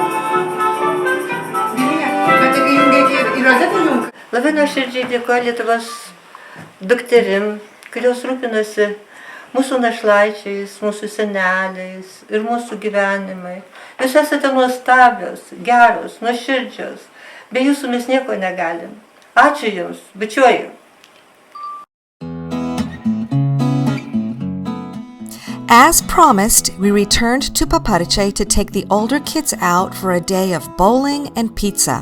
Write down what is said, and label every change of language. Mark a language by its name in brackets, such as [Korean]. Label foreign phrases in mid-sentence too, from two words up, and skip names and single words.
[Lithuanian] Labai nuoširdžiai dėkoju Lietuvos dukterim, kurios rūpinasi mūsų našlaičiais, mūsų seneliais ir mūsų gyvenimai. Jūs esate nuostabios, geros, nuoširdžios. Be jūsų mes nieko negalim. Ačiū Jums, bičiuoju. [English] As promised, we returned to Paparciai to take the older kids out for a day of bowling and pizza.